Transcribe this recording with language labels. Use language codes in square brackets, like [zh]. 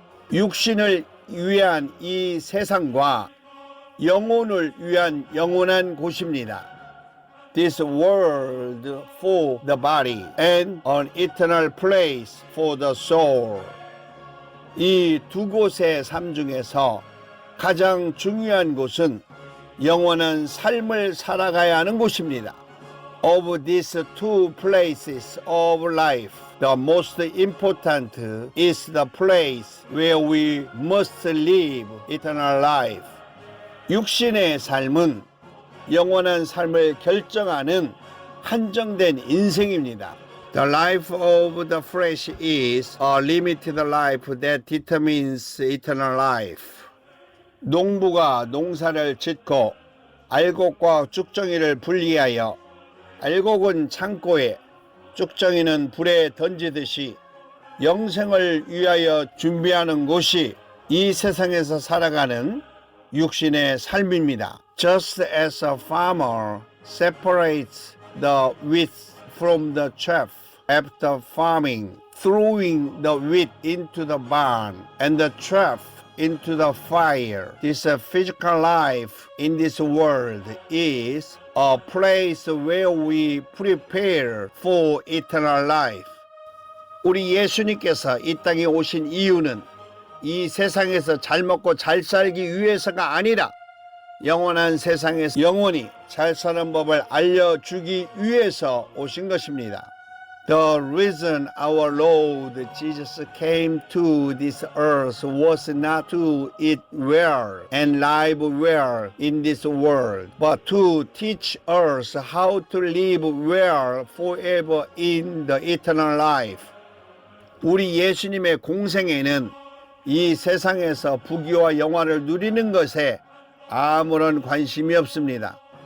[ko] 육신을 위한 이 세상과 영혼을 위한 영원한 곳입니다. [en] This world for the body and an eternal place for the soul. [ko] 이 두 곳의 삶 중에서 가장 중요한 곳은 영원한 삶을 살아가야 하는 곳입니다. [en] Of these two places of life, the most important is the place where we must live eternal life. [ko] 육신의 삶은 영원한 삶을 결정하는 한정된 인생입니다. [en] The life of the flesh is a limited life that determines eternal life. [ko] 농부가 농사를 짓고 알곡과 쭉정이를 분리하여 알곡은 창고에, 쭉정이는 불에 던지듯이 영생을 위하여 준비하는 곳이 이 세상에서 살아가는 육신의 삶입니다. [en] Just as a farmer separates the wheat from the chaff after farming, throwing the wheat into the barn and the chaff into the fire. This physical life in this world is a place where we prepare for eternal life. [ko] 우리 예수님께서 이 땅에 오신 이유는 이 세상에서 잘 먹고 잘 살기 위해서가 아니라 영원한 세상에서 영원히 잘 사는 법을 알려주기 위해서 오신 것입니다. [en] The reason our Lord Jesus came to this earth was not to eat well and live well in this world, but to teach us how to live well forever in the eternal life. [ko] 우리 예수님의 공생애는 이 세상에서 부귀와 영화를 누리는 것에 아무런 관심이 없습니다.